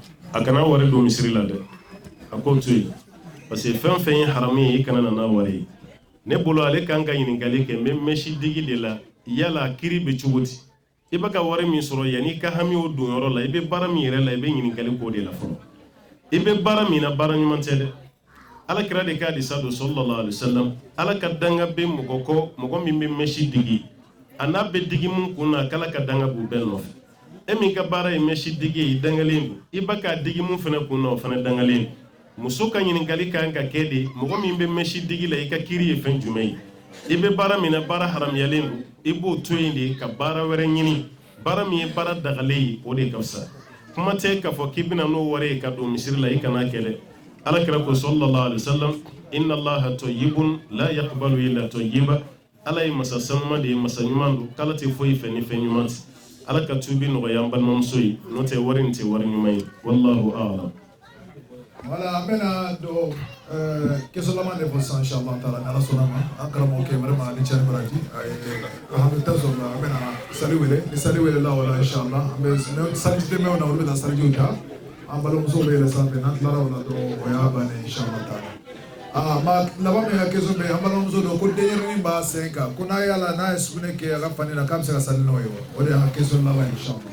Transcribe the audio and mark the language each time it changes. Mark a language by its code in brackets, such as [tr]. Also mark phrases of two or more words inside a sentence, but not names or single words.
[bm] A kana wari don misiri la dɛ a k'o to yen [fr] parce que [bm] fɛn fɛn ye haramu ye i kana na n'a wari ye ne bolo ale kan ka ɲininkali kɛ n bɛ mesi digi de la yala kiri bɛ cogo di i bɛ ka wari min sɔrɔ yanni i ka hami o don yɔrɔ la i bɛ baara min yɛrɛ la i bɛ ɲininkali k'o de la fɔlɔ i bɛ baara min na baara ɲuman tɛ dɛ ala kira de k'a disa don [ar] صلى الله عليه وسلم [bm] ala ka danga bɛ mɔgɔ kɔ mɔgɔ min bɛ mesi digi a n'a bɛ digi mun kun na k'ala ka danga b'u bɛɛ nɔfɛ e min ka baara ye mesi digi ye i dangalen don i bɛ k'a digi mun fana kun na o fana dangalen don muso ka ɲininkali kan ka kɛ de mɔgɔ min bɛ mesi digi la i ka kiri ye fɛn jumɛn ye i bɛ baara min na baara haramuyalen don i b'o to yen de ka baara wɛrɛ ɲini baara min ye baara dagalen ye o de ka fisa kuma tɛ k'a fɔ k'i bɛna n'o wari ye ka don misiri la i kana kɛ dɛ ala kira ko [ar] صلى الله عليه وسلم إن الله طيب لا يقبل إلا طيبا [bm] ala ye masa sanuma de ye masa ɲuman don k'ala tɛ foyi fɛ ni fɛn ɲuman tɛ ala ka tubi nɔgɔya an balimamuso ye n'o tɛ wari nin tɛ wari ɲuman ye [ar] والله أعلم. [bm] Voilà, an bɛna don question laban de fɔ sisan [ar] إن شاء الله تعالى [bm] ni ala sɔnna ma an karamɔgɔ kɛ vraiment ni cɛni baraji alhamdulilayi sɔrɔ an bɛna sali wele ni sali wele la o la inshallah an bɛ saliji dɛmɛw na olu bɛna salijiw ta an balimamusow bɛ yɛlɛ sanfɛ n'an tilara o la dɔrɔn o y'a bannen [ar] إن شاء الله تعالى [bm] ma laban min ka question bɛ an balimamuso dɔ ko denyɛrɛnin b'a sen kan ko n'a y'a la n'a ye sugunɛ kɛ a ka fani na k'a bɛ se ka sali n'o ye wa o de y'an ka question laban inshallah.